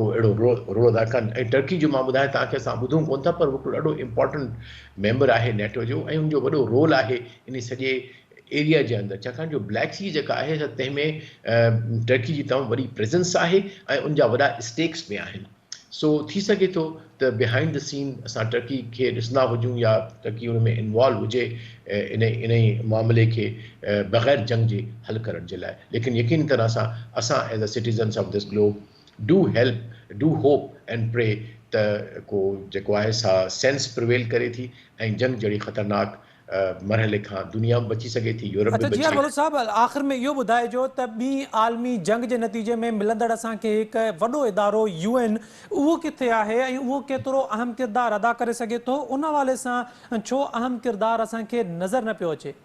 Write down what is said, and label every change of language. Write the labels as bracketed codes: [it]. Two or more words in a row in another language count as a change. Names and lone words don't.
[sd] अहिड़ो रोल अदा कनि ऐं टर्की जो मां ॿुधायां तव्हांखे असां ॿुधूं कोन था पर हिकिड़ो ॾाढो [en] important member [sd] आहे नेटो जो ऐं हुनजो वॾो रोल आहे इन सॼे एरिया जे अंदरि छाकाणि जो ब्लैक सी जेका आहे त तंहिंमें टर्की जी तमामु वॾी प्रेज़ेंस आहे ऐं उनजा वॾा स्टेक्स बि आहिनि सो थी सघे थो त [en] behind the scene [sd] असां टर्की खे ॾिसंदा हुजूं या टर्की हुन में इन्वॉल्व हुजे इन मामले खे बग़ैर जंग जे हल करण जे लाइ लेकिन यकीनी तरह सां असां [en] as a citizens of this globe do hope and pray [sd] त को जेको आहे सा [en] sense prevail [sd] करे थी ऐं जंग जहिड़ी ख़तरनाक मरहले खां दुनिया में बची सघे थी यूरोप में अच्छा बची जीआर बलोच साहब आख़िर में इहो ॿुधाइजो त ॿी आलमी जंग जे नतीजे में मिलंदड़ असांखे हिकु वॾो इदारो UN उहो किथे आहे ऐं उहो केतिरो अहम किरदारु अदा करे सघे थो उन हवाले सां छो अहम किरदारु असांखे नज़र न पियो अचे